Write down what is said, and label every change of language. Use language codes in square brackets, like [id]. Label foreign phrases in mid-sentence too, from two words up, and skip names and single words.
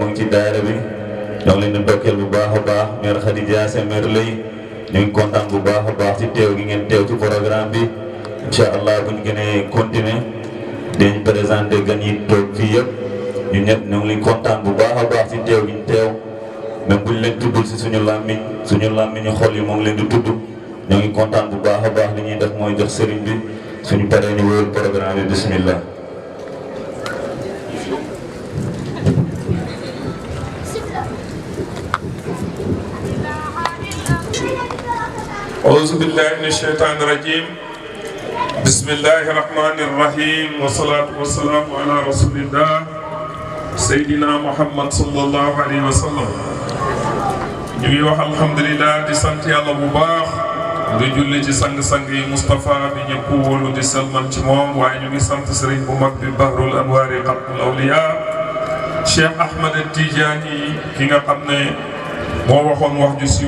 [wo] ngi ci daayira bi ñoo ngi leen di ndokkeel bu baax a baax mère Khady Diassé mère Lay ñu ngi kontaan bu baax a baax ci teew gi ngeen teew ci programme bi incha allah bu ñu gënee continuer dañ présenté gan yi toog fii yëpp ñu ñëpp ñoo ngi leen kontaan bu baax a baax ci teew gi ñu teew même bu ñu leen tuddul si suñu làmmiñu xol yi moo ngi leen di tudd ñoo ngi kontaan bu baax a baax li ñuy def mooy jox sëriñ bi suñu paree ñu wóor programme bi bismillah. [ar] أعوذ بالله من الشيطان الرجيم بسم الله الرحمن الرحيم والصلاة والسلام على رسول الله سيدنا محمد صلى الله عليه وسلم [wo] ñu ngi wax alhamdulilah di sant yàlla bu baax di julli ci sang-sang yi Moustapha bi ñëpp wóolu di salman ci moom waaye ñu ngi sant sëriñ bu mag bi Bahrul Anwaari Xatmul Awliya Cheikh Ahmed Tidiane ki nga xam ne moo waxoon wax ju siiw